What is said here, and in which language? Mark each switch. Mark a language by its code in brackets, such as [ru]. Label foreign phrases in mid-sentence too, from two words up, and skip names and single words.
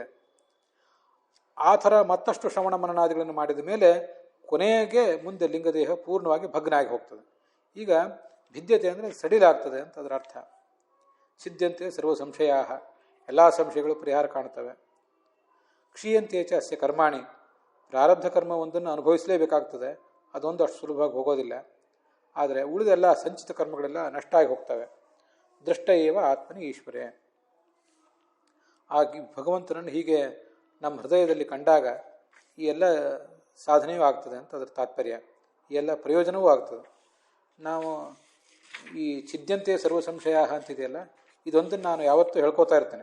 [kn] ಆ ಥರ ಮತ್ತಷ್ಟು ಶ್ರವಣ ಮನನಾದಿಗಳನ್ನು ಮಾಡಿದ ಮೇಲೆ ಕೊನೆಗೆ ಮುಂದೆ ಲಿಂಗದೇಹ ಪೂರ್ಣವಾಗಿ ಭಗ್ನ ಆಗಿ ಹೋಗ್ತದೆ. ಈಗ ಭಿದ್ಯತೆ ಅಂದರೆ ಸಡಿಲಾಗ್ತದೆ ಅಂತ ಅದರ ಅರ್ಥ. [sa] ಸಿದ್ಧಂತೆ ಸರ್ವ ಸಂಶಯ, [kn] ಎಲ್ಲ ಸಂಶಯಗಳು ಪರಿಹಾರ ಕಾಣ್ತವೆ. [sa] ಕ್ಷೀಯಂತೆ ಚ ಅಸ್ಯ ಕರ್ಮಾಣಿ, [kn] ಪ್ರಾರಬ್ಧ ಕರ್ಮ ಒಂದನ್ನು ಅನುಭವಿಸಲೇಬೇಕಾಗ್ತದೆ. ಅದೊಂದು ಅಷ್ಟು ಸುಲಭವಾಗಿ ಹೋಗೋದಿಲ್ಲ. ಆದರೆ ಉಳಿದೆಲ್ಲ ಸಂಚಿತ ಕರ್ಮಗಳೆಲ್ಲ ನಷ್ಟ ಆಗಿ ಹೋಗ್ತವೆ. [sa] ದೃಷ್ಟ ಏವ ಆತ್ಮನಿ ಈಶ್ವರೇ. [kn] ಆ ಭಗವಂತನನ್ನು ಹೀಗೆ ನಮ್ಮ ಹೃದಯದಲ್ಲಿ ಕಂಡಾಗ ಈ ಎಲ್ಲ ಸಾಧನೆಯೂ ಆಗ್ತದೆ ಅಂತ ಅದರ ತಾತ್ಪರ್ಯ. ಈ ಎಲ್ಲ ಪ್ರಯೋಜನವೂ ಆಗ್ತದೆ. ನಾವು ಈ [sa] ಚಿದ್ಯಂತೆ ಸರ್ವ ಸಂಶಯ [kn] ಅಂತಿದೆಯಲ್ಲ, ಇದೊಂದನ್ನು ನಾನು ಯಾವತ್ತೂ ಹೇಳ್ಕೊತಾ ಇರ್ತೇನೆ.